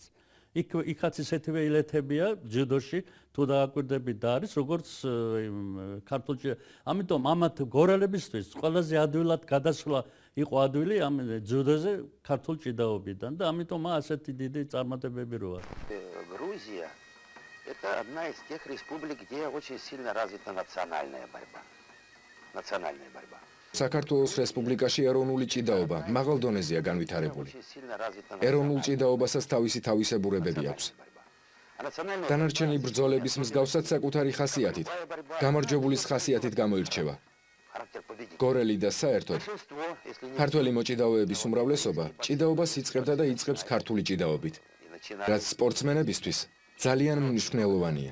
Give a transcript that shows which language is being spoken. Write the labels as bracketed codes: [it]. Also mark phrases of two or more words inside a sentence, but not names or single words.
[ka] იქაც ისეთივე ილეთებია ჯუდოში თუ დააკვირდებით და არის როგორც ქართული. ამიტომ ამათ გორალებისთვის ყველაზე ადვილად გადასვლა იყო ადვილი ამ ჯუდოზე ქართული ჭიდაობიდან და ამიტომ ასეთი დიდი წარმატებები როა. [ru] Грузия – это одна из тех республик, где очень сильно развита национальная борьба. Национальная борьба. [ka] საქართველოს რესპუბლიკაში ეროვნული ჭიდაობა მაღალ დონეზეა განვითარებული. ეროვნულ ჭიდაობასაც თავისი თავისებურებები აქვს. დანარჩენი ბრძოლების მსგავსად საკუთარი ხასიათით, გამარჯვებულის ხასიათით გამოირჩევა. გორელი და საერთოდ ქართველი მოჭიდავეების უმრავლესობა ჭიდაობას იწყებდა და იწყებს ქართული ჭიდაობით, რაც სპორტსმენებისთვის ძალიან მნიშვნელოვანია.